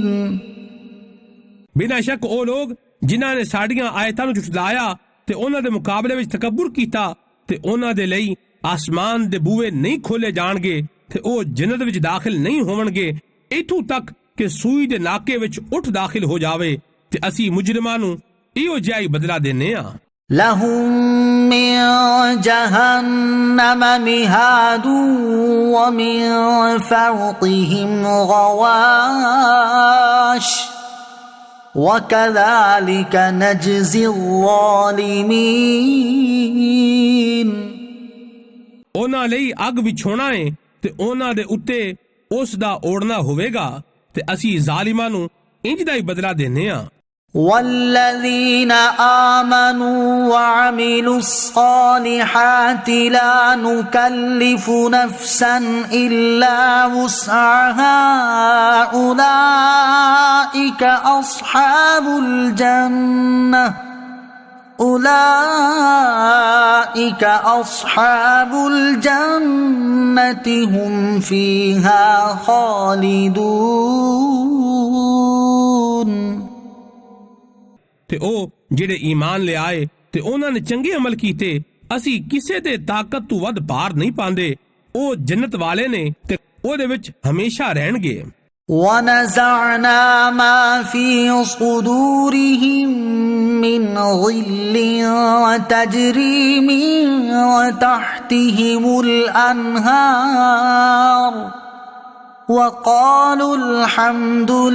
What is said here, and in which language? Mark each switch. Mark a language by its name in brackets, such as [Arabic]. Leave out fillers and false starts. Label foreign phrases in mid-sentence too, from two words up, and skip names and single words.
[Punjabi] ਬਿਨਾਂ ਸ਼ੱਕ ਉਹ ਲੋਕ ਜਿਨ੍ਹਾਂ ਨੇ ਸਾਡੀਆਂ ਆਇਤਾਂ ਨੂੰ ਝੁਠਲਾਇਆ ਤੇ ਉਹਨਾਂ ਦੇ ਮੁਕਾਬਲੇ ਵਿੱਚ ਤਕੱਬੁਰ ਕੀਤਾ, ਤੇ ਉਹਨਾਂ ਦੇ ਲਈ ਆਸਮਾਨ ਦੇ ਬੂਹੇ ਨਹੀਂ ਖੋਲੇ ਜਾਣਗੇ ਤੇ ਉਹ ਜੰਨਤ ਵਿੱਚ ਦਾਖਲ ਨਹੀਂ ਹੋਣਗੇ, ਇੱਥੋਂ ਤੱਕ ਕਿ ਸੂਈ ਦੇ ਨਾਕੇ ਵਿੱਚ ਉੱਠ ਦਾਖਲ ਹੋ ਜਾਵੇ। ਤੇ ਅਸੀਂ ਮੁਜਰਮਾਂ ਨੂੰ ਇਹੋ ਜਿਹਾ ਹੀ ਬਦਲਾ ਦਿੰਨੇ ਆ। [Arabic] لهم من جهنم مهاد ومن فوقهم غواش وكذلك نجزي الظالمين। [Punjabi] ਉਹਨਾਂ ਲਈ ਅੱਗ ਵਿਛੋਣਾ ਹੈ ਤੇ ਉਹਨਾਂ ਦੇ ਉੱਤੇ ਉਸ ਦਾ ਓੜਨਾ ਹੋਵੇਗਾ, ਤੇ ਅਸੀਂ ਜ਼ਾਲਿਮਾਂ ਨੂੰ ਇੰਜ ਦਾ ਹੀ ਬਦਲਾ ਦਿੰਨੇ ਆ। [Arabic] والذين آمنوا وعملوا الصالحات لا نكلف نفسا إلا وسعها أولئك أصحاب الجنة هم فيها خالدون۔ [Punjabi] ਤੇ ਉਹ ਜਿਹੜੇ ਈਮਾਨ ਲਿਆਏ ਤੇ ਉਹਨਾਂ ਨੇ ਚੰਗੇ ਅਮਲ ਕੀਤੇ, ਅਸੀਂ ਕਿਸੇ ਦੇ ਤਾਕਤ ਤੋਂ ਵੱਧ ਭਾਰ ਨਹੀਂ ਪਾਉਂਦੇ। ਉਹ ਜੰਨਤ ਵਾਲੇ ਨੇ ਤੇ ਉਹਦੇ ਵਿੱਚ ਹਮੇਸ਼ਾ ਰਹਿਣਗੇ। [Arabic] ونزعنا ما في صدورهم من غل تجري من تحتهم الأنهار وقالوا الحمد